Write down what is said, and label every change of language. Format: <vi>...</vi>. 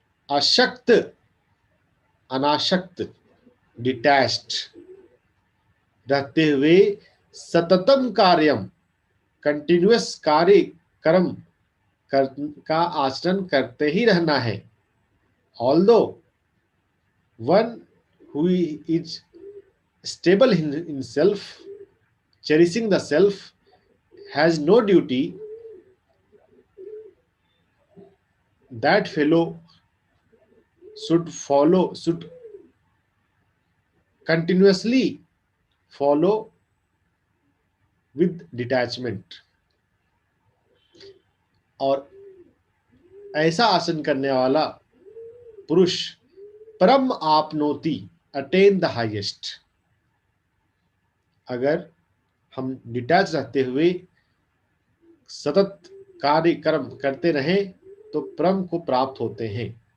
<hi>अशक्त, अनाशक्त, डिटैच्ड रहते हुए सततम कार्यम, कंटिन्यूअस कार्य कर्म का आचरण करते ही रहना है।</hi> <en>Although one who is stable in himself, cherishing the self, has no duty, that fellow should continuously follow with detachment.</en> <hi>और ऐसा आसन करने वाला पुरुष परम आपनोति,</hi> <en>Attain the highest.</en> <hi>अगर हम डिटैच रहते हुए सतत कार्य कर्म करते रहें तो परम को प्राप्त होते हैं।</hi>